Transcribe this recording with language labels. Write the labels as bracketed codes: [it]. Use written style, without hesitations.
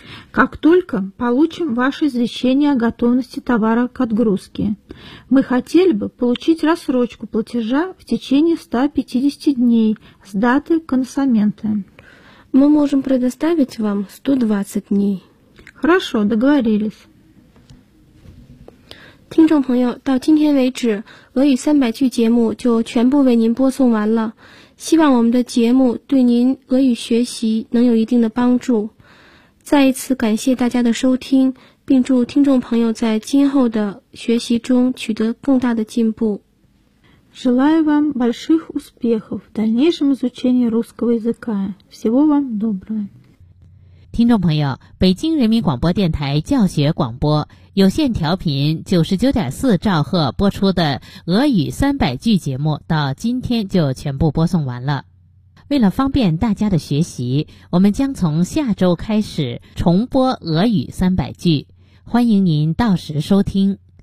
[ru] Как только получим ваше извещение о готовности товара к отгрузке. Мы хотели бы получить рассрочку платежа в течение 150 дней с даты коносамента. Мы можем предоставить вам 120 дней. Хорошо, договорились. [zh] 听众朋友，到今天为止，俄语三百句节目就全部为您播送完了。希望我们的节目对您俄语学习能有一定的帮助。再一次感谢大家的收听，并祝听众朋友在今后的学习中取得更大的进步。 [ru] Желаю вам больших успехов в дальнейшем изучении русского языка. Всего вам доброго. [zh] 听众朋友，北京人民广播电台教学广播有线调频 99.4 兆赫播出的俄语三百句节目到今天就全部播送完了。为了方便大家的学习，我们将从下周开始重播俄语三百句，欢迎您到时收听。